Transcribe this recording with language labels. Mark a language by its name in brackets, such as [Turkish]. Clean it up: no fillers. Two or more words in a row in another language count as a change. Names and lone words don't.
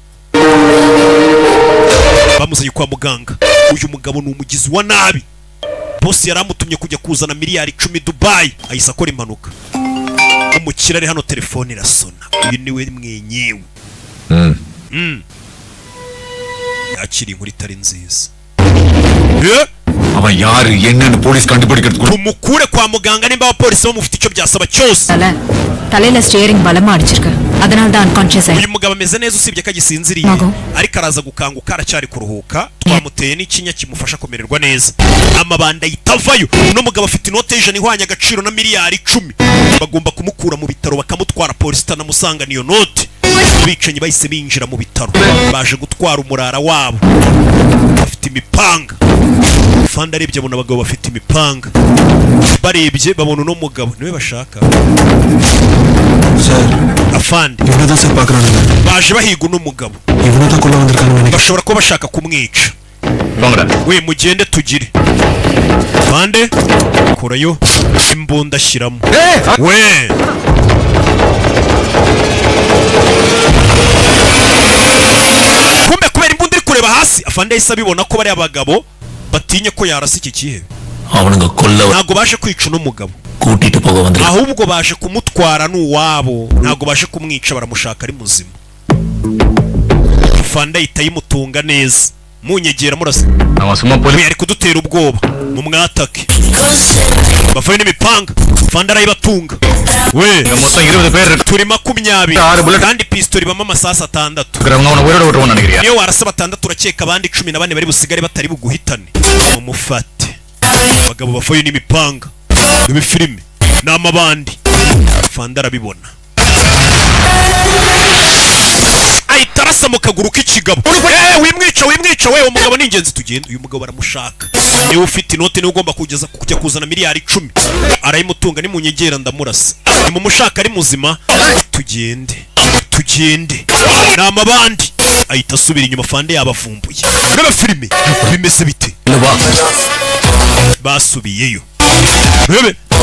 [Kinyarwanda] bamuzanye kwa muganga uyu mugabo ni umugizi wa nabi bosi yaramutumye kujya kuzana miliyari 10 Dubai ahise akora impanuka umukira ari hano telefone irasona uyu niwe mwenyewe yakiri inkuru itari nziza [Tamil] அவன் யாரு என்னன்னு போலீஸ் கண்டுபிடிக்கிறதுக்கு [Kinyarwanda] umukure kwa muganga nimba abapolisi bamufite icyo byasaba cyose [Tamil] தலையில ஸ்டியரிங் பலமா அடிச்சிருக்கு அதனால தான் அன்கான்ஷியஸ் [Kinyarwanda] uyu mugabo ameze neza usibye ko agisinziriye ariko araza gukanguka aracyari kuruhuka twamuteye n'ikinya kimufasha kumererwa neza amabanda yitavayo uno mugabo afite inote y'ijana ihwanye agaciro na miliyari 10 bagomba kumukura mu bitaro bakamutwara polisi itanamusanga niyo note abicanyi bahise binjira mu bitaro baje gutwara umurara wabo bafite imipanga fanda arebye abona abagabo bafite imipanga barebye babona uno mugabo niwe bashaka [Tamil] சார் [Kinyarwanda] afandi [Tamil] இவனை தான் சார் பார்க்குறானுங்க [Kinyarwanda] baje bahiga uno mugabo [Tamil] இவனை தான் கொள்ள வந்திருக்கானுங்க [Kinyarwanda] bashobora kuba bashaka kumwica [Tamil] போங்கடா [Kinyarwanda] we mugende tugire bande kurayo imbunda ashyiramo we kumbe kubera imbunda iri kureba hasi afande yahise abibona ko bari abagabo batinye ko yarasa iki kihe [Tamil] அவனுங்க கொல்ல [Kinyarwanda] ntago baje kwica uno mugabo [Tamil] கூட்டிட்டு போக வந்து [Kinyarwanda] ahubwo baje kumutwara n'uwabo ntago baje kumwica baramushaka ari muzima Fanda itayimutunga neza munyegera murase [Tamil] அவன் போய் [Kinyarwanda] yari kudutera ubwoba mu mwatake bavuye n'imipanga Fanda arayibatunga we [Tamil] மொத்தம் 20 பேர் இருக்கு [Kinyarwanda] turi 20 kandi pistol bama amasasa 6 [Tamil] அவன உயிரோட விட்டுவன நினைக்கிறியா [Kinyarwanda] niyo warasa 6 urakeka abandi 14 bari busigare batari buguhitane mumufate abagabo bavuye n'imipanga n'ibifilime n'amabandi Fanda arabibona aitarasa mu kaguru k'ikigabo wimwica we umugabo n'ingenzi tugenda uyu mugabo baramushaka niwe ufite inote niwe ugomba kujya kuzana miliyari 10 arayimutunga ni munyegera ndamurasa ni mumushaka ari muzima tugende n'amabandi ahita asubira inyuma Fanda yabavumbuye n'abafilime bimeze bite basubiyeyo bebe